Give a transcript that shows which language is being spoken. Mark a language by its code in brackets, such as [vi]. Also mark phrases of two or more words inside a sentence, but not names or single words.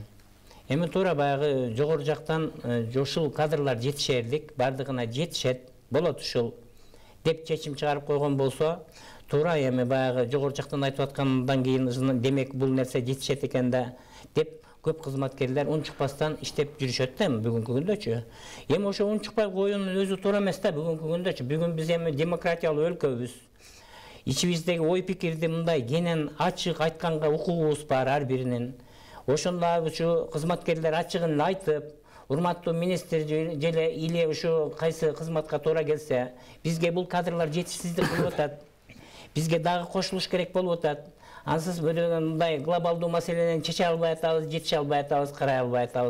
[ky] Эми туура баягы жогору жактан ушул кадрлар жетишерлик, бардыгына жетишет, болот ушул деп чечим чыгарып койгон болсо, туура эми баягы жогору жактан айтып аткандан кийин демек бул нерсе жетишет экен да деп көп кызматкерлер унчукпастан иштеп жүрүшөт да бүгүнкү күндөчү. Эми ошо унчукпай коюунун өзү туура эмес да бүгүнкү күндөчү. Бүгүн биз эми демократиялуу өлкөбүз. Ичимиздеги ой пикирди мындай генен ачык айтканга укугубуз бар ар биринин. Ошондо ушу кызматкерлер ачыгын айтып, урматтуу министр желе или ушу кайсы кызматка туура келсе, бизге бул кадрлар жетишсиздик болуп атат. Бизге дагы кошулуш керек болуп атат. Ансыз мындай глобалдуу маселени чече албай атабыз, жетише албай атабыз, карай албай атабыз.